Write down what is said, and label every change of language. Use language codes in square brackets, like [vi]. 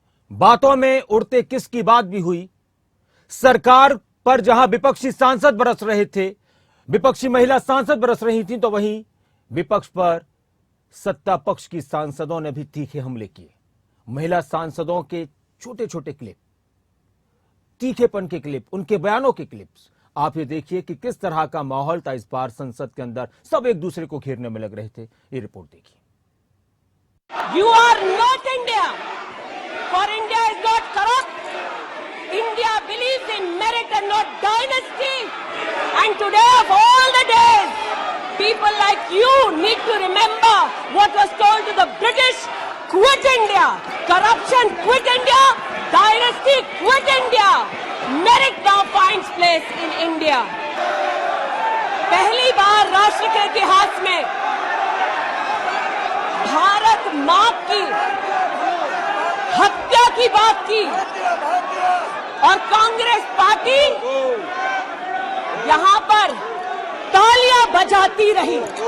[hi] बातों में उड़ते किस की बात भी हुई। सरकार पर जहां विपक्षी सांसद बरस रहे थे, विपक्षी महिला सांसद बरस रही थी, तो वहीं विपक्ष पर सत्ता पक्ष की सांसदों ने भी तीखे हमले किए। महिला सांसदों के छोटे छोटे क्लिप, तीखेपन के क्लिप, उनके बयानों के क्लिप्स, आप ये देखिए कि किस तरह का माहौल था इस बार संसद के अंदर। सब एक दूसरे को घेरने में लग रहे थे। ये रिपोर्ट देखिए। [en] You are not India. For India is not corrupt. India believes in merit and not dynasty. And today of all the days, people like you need to remember what was told to the British: quit India. Corruption, quit India. Dynasty, quit India. Merit now finds place in India. [hi] पहली बार राष्ट्र के इतिहास में भारत मां की हत्या की बात की और कांग्रेस पार्टी यहां पर तालियां बजाती रही।